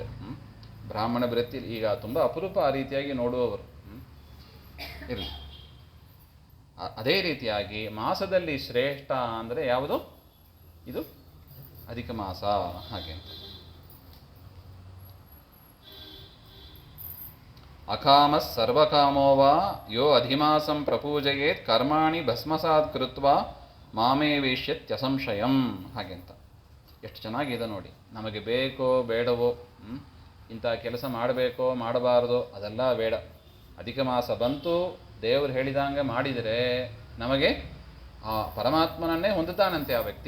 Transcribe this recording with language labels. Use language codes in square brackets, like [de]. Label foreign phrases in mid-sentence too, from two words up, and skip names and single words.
[kn] ಬ್ರಾಹ್ಮಣ ವೃತ್ತಿ ಈಗ ತುಂಬ ಅಪರೂಪ ಆ ರೀತಿಯಾಗಿ ನೋಡುವವರು ಇರಲಿ. ಅದೇ ರೀತಿಯಾಗಿ ಮಾಸದಲ್ಲಿ ಶ್ರೇಷ್ಠ ಅಂದರೆ ಯಾವುದು? ಇದು ಅಧಿಕ ಮಾಸ. ಹಾಗೆ ಅಂತ [sa] ಅಕಾಮ ಸರ್ವಕಾಮೋ ವಾ ಯೋ ಅಧಿಮಾಸಂ ಪ್ರಪೂಜಯೇತ್ ಕರ್ಮಾಣಿ ಭಸ್ಮಸಾತ್ ಕೃತ್ವ ಮಾಮೇ ವೇಶ್ಯತ್ಯಸಂಶಯಂ. [kn] ಹಾಗೆ ಅಂತ ಎಷ್ಟು ಚೆನ್ನಾಗಿದೆ ನೋಡಿ. ನಮಗೆ ಬೇಕೋ ಬೇಡವೋ, ಇಂಥ ಕೆಲಸ ಮಾಡಬೇಕೋ ಮಾಡಬಾರ್ದೋ ಅದೆಲ್ಲ ಬೇಡ. ಅಧಿಕ ಮಾಸ ಬಂತು, ದೇವರು ಹೇಳಿದಂಗೆ ಮಾಡಿದರೆ ನಮಗೆ ಆ ಪರಮಾತ್ಮನನ್ನೇ ಹೊಂದುತ್ತಾನಂತೆ ಆ ವ್ಯಕ್ತಿ.